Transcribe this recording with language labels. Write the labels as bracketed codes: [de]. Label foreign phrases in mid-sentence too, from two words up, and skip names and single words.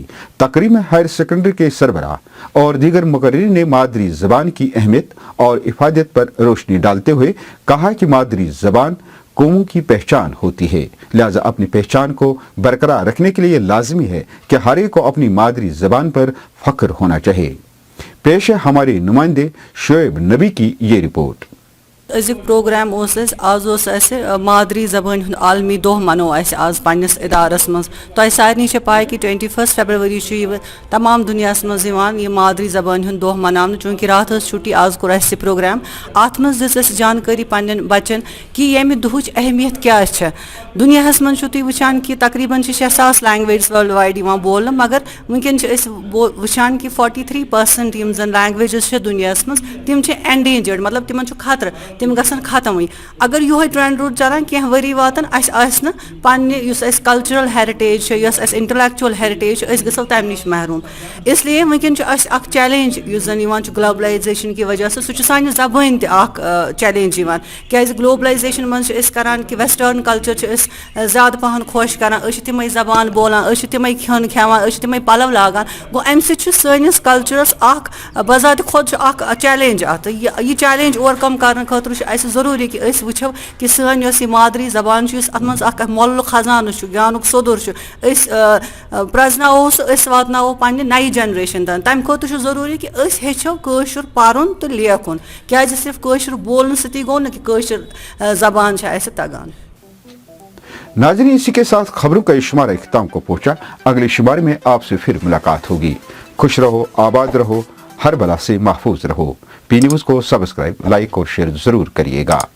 [ur] تقریب میں [en] higher secondary [ur] کے سربراہ اور دیگر مقررین نے مادری زبان کی اہمیت اور افادیت پر روشنی ڈالتے ہوئے کہا کہ مادری زبان قوموں کی پہچان ہوتی ہے، لہٰذا اپنی پہچان کو برقرار رکھنے کے لیے لازمی ہے کہ ہر ایک کو اپنی مادری زبان پر فخر ہونا چاہیے. پیش ہے ہمارے نمائندے شعیب نبی کی یہ رپورٹ. [ks] अजुक प्रोग्राम आज मादरी जबान हुंद आलमी दोह मनो आज पन्निस इदारस मज। तो सारे पाई कि 21 फरवरी तमाम दुनिया मज ये मादरी जबान हुंद दोह मनाने, चूँकि रात छुट्टी आज कोर अस प्रोग्राम अत मज दिस जानकारी पन्न बच्चन कि यमि दुहच अहमियत क्या दुनिया मज वुचान कि तकरीबन 6,000 [en] language world wide [ks] बोल, मगर वनकन वुचान कि 43% यम जन लैंग्वेजेस दुनिया मज तिम एंडेंजर्ड, मतलब तिमन खतर, तिम गसन खत्म। अगर यो ट्रेंड रूट चलान कह वरी वातन पन्ने [en] cultural heritage intellectual heritage [ks] गो तम नश महरूम। इसलिए वनकन चैलेंज जन ग्लोबलाइजेशन [ur] کی وجہ سے [ks] सान जबान चैलेंज क्या ग्लोबलाइजेशन मज करान कि [en] western culture [ks] ज़्यादा पहन खुश करान, तम जबान बोलान, तम खन खेवान, तम पलव लागान, गो अम सस कल्चरस बजात खुद चैलेंज अत यह चैलेंज ओवरकम कर खतर जरूरी कि वो कि सन मादरी जबान अत मज मोल खजान ज्ञान सोदुर प्रजनो वातनो पन्ने नई जनरेशन तन। तम खुद जरूरी कि हेचो कशुर पारुन तो लेखुन, क्या सिर्फ कशुर बोलने सती गो न कि जबान तगान। [ur] ناظرین، اسی کے ساتھ خبروں کا شمارہ اختتام کو پہنچا. اگلے شمارے میں آپ سے پھر ملاقات ہوگی۔ خوش رہو، آباد رہو، ہر بلا سے محفوظ رہو. پی نیوز کو سبسکرائب، لائک اور شیئر ضرور کریے گا.